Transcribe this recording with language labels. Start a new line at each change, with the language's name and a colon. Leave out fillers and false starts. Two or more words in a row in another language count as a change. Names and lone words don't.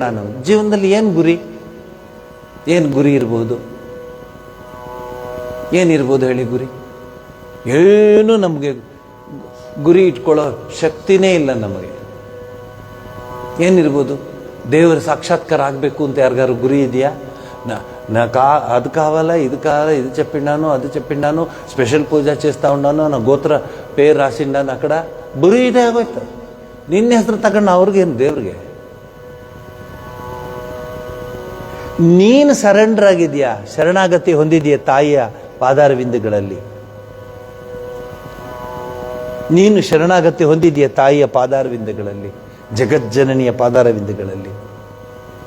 Kannada: ನಾವು ಜೀವನದಲ್ಲಿ ಏನು ಗುರಿ ಇರ್ಬೋದು? ಏನಿರ್ಬೋದು ಹೇಳಿ ಗುರಿ? ಏನು ನಮಗೆ ಗುರಿ ಇಟ್ಕೊಳ್ಳೋ ಶಕ್ತಿನೇ ಇಲ್ಲ ನಮಗೆ. ಏನಿರ್ಬೋದು? ದೇವರ ಸಾಕ್ಷಾತ್ಕಾರ ಆಗಬೇಕು ಅಂತ ಯಾರಿಗಾರು ಗುರಿ ಇದೆಯಾ?
Telugu: అది కావాలా, ఇది కావాలా, ఇది చెప్పిండాను, అది చెప్పిండాను, స్పెషల్ పూజ చేస్తా ఉన్నాను, నా గోత్ర పేరు రాసిండాను అక్కడ.
Kannada: ಬರೀ ಇದೇ ಆಗೋಯ್ತು. ನಿನ್ನ ಹೆಸರು ತಗೊಂಡು ಅವ್ರಿಗೇನು, ದೇವ್ರಿಗೆ? ನೀನು ಸರೆಂಡರ್ ಆಗಿದೆಯಾ, ಶರಣಾಗತಿ ಹೊಂದಿದೆಯಾ ತಾಯಿಯ ಪಾದಾರವಿಂದಗಳಲ್ಲಿ? ನೀನು ಶರಣಾಗತಿ ಹೊಂದಿದೆಯಾ ತಾಯಿಯ ಪಾದಾರವಿಂದಗಳಲ್ಲಿ, ಜಗಜ್ಜನನಿಯ ಪಾದಾರವಿಂದಗಳಲ್ಲಿ?